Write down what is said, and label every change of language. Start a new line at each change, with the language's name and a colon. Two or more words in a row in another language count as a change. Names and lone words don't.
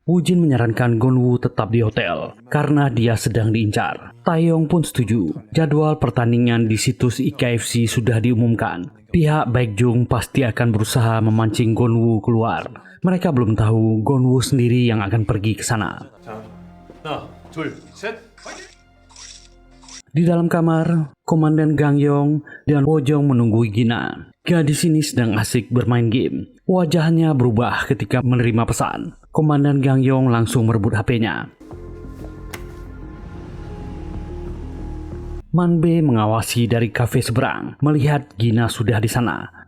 Indonesian: Woo-jin menyarankan Gonwoo tetap di hotel karena dia sedang diincar. Taeyong pun setuju. Jadwal pertandingan di situs IKFC sudah diumumkan. Pihak Baekjung pasti akan berusaha memancing Gonwoo keluar. Mereka belum tahu Gonwoo sendiri yang akan pergi ke sana.
Korean: 자, 하나, 둘, 셋.
Indonesian: Di dalam kamar, Komandan Gang Yong dan Wojong menunggu Gina. Gadis ini sedang asik bermain game. Wajahnya berubah ketika menerima pesan. Komandan Gang Yong langsung merebut HP-nya. Manbe mengawasi dari kafe seberang, melihat Gina sudah di sana.